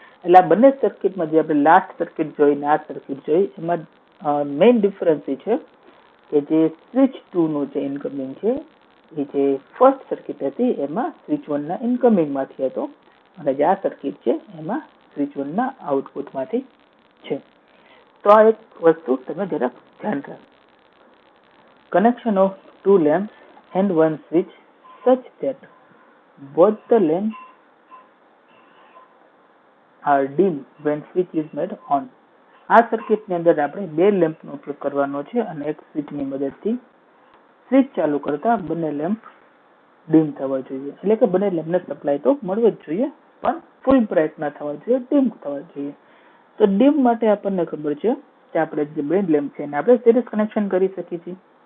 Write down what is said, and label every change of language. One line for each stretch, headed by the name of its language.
Gujarati: એટલે આ બંને સર્કિટમાં જે આપણે લાસ્ટ સર્કિટ જોઈ ને આ સર્કિટ જોઈ એમાં મેઇન ડિફરન્સ એ છે કે જે સ્વિચ 2 નું જે ઇન્કમિંગ છે એ જે ફર્સ્ટ સર્કિટ હતી એમાં સ્વિચ 1 ના ઇન્કમિંગમાંથી હતો અને જે આ સર્કિટ છે એમાં સ્વિચ 1 ના આઉટપુટમાંથી છે. તો આ એક વસ્તુ તમે જરાક ધ્યાન રાખો.
English: Connection of two lamps and one switch such that both the lamps are dim when switch is made on.
Gujarati: આ સર્કિટની અંદર આપણે બે લેમ્પનો ઉપયોગ કરવાનો છે અને એક સ્વિચની મદદથી સ્વિચ ચાલુ કરતા બંને લેમ્પ ડીમ થવા જોઈએ, એટલે કે બંને લેમ્પને સપ્લાય તો મળવો જ જોઈએ પણ ફૂલ બ્રાઇટ ના થવા જોઈએ, ડીમ થવા જોઈએ. તો ડીમ માટે આપણને ખબર છે કે આપણે જે બે લેમ્પ છે એને આપણે સિરીઝ કનેક્શન કરી શકીએ છીએ.